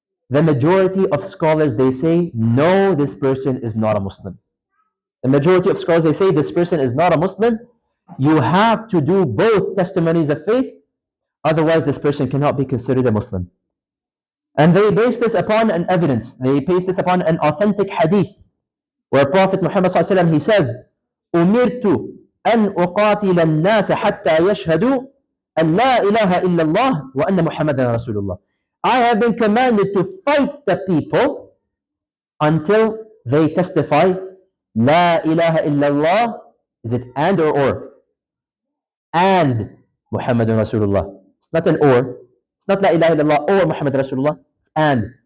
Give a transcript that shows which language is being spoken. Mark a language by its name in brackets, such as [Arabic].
[English] The majority of scholars, they say, no, this person is not a Muslim. The majority of scholars, they say, this person is not a Muslim. You have to do both testimonies of faith, otherwise this person cannot be considered a Muslim. And they base this upon an evidence. They base this upon an authentic hadith, where Prophet Muhammad ﷺ, he says, [Arabic] أُمِرْتُ أَنْ أُقَاتِلَ النَّاسَ حَتَّى يَشْهَدُوا أَنْ لَا إِلَهَ إِلَّا اللَّهُ وَأَنَّ مُحَمَّدًا رَسُولُ اللَّهِ. [English] I have been commanded to fight the people until they testify La ilaha illallah. Is it and or? And Muhammadun Rasulullah. It's not an or. It's not La ilaha illallah or Muhammad Rasulullah. It's and.